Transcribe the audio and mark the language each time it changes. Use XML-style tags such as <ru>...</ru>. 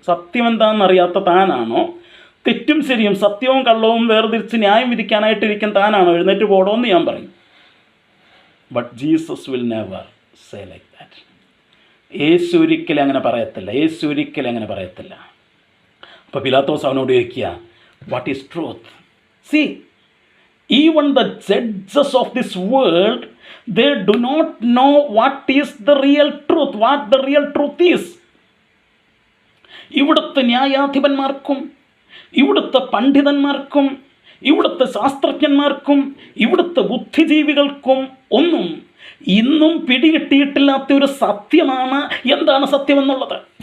<ml>സത്യം എന്താണെന്ന് അറിയാത്ത താനാണോ? തെറ്റും ശരിയും സത്യവും കള്ളവും വേർതിരിച്ച് ന്യായം വിധിക്കാനായിട്ടിരിക്കും താനാണോ? എഴുന്നേറ്റ് പോടോ എന്ന് ഞാൻ പറയും.</ml> <en>But Jesus will never say like that.</en> <ml>യേശു ഒരിക്കലും അങ്ങനെ പറയത്തില്ല. യേശു ഒരിക്കലും അങ്ങനെ പറയത്തില്ല. അപ്പോൾ പീലാത്തോസ് അവനോട് ചോദിക്കുക,</ml> <en>What is truth?</en> <ml>C,</ml> <en>Even the judges of this world, they do not know what is the real truth, what the real truth is.</en> <ml>ഇവിടുത്തെ ന്യായാധിപന്മാർക്കും ഇവിടുത്തെ പണ്ഡിതന്മാർക്കും ഇവിടുത്തെ ശാസ്ത്രജ്ഞന്മാർക്കും ഇവിടുത്തെ ബുദ്ധിജീവികൾക്കും ഒന്നും ഇന്നും പിടികിട്ടിയിട്ടില്ലാത്ത ഒരു സത്യമാണ് എന്താണ് സത്യമെന്നുള്ളത്.</ml>